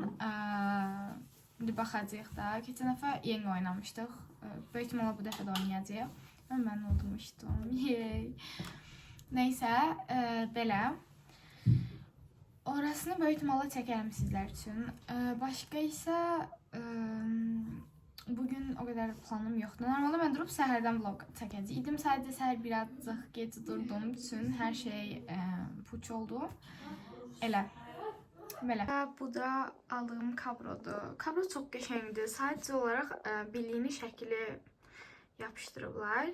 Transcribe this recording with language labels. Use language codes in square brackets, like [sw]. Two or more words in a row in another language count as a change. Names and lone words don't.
[az] Baxacağıq da. Keçən dəfə yeni oynamışdıq. Böyük ihtimalle bu dəfə də oynayacağıq. Mən udmuşdum. Yey. Neysə, belə. Orasını böyük ihtimalle çəkərəm sizlər üçün. Başqa isə [tr] bugün o kadar planım yoktu. Normalde ben durup [az] səhərdən vlog çəkəcəydim. Sadəcə səhər birazcık gec durduğum üçün hər şey puç oldu. Elə. Belə. Bu da aldığım kabrodur. Kabro çox qəşəngdir. Sadəcə olaraq birliyini şəkili yapışdırıblar.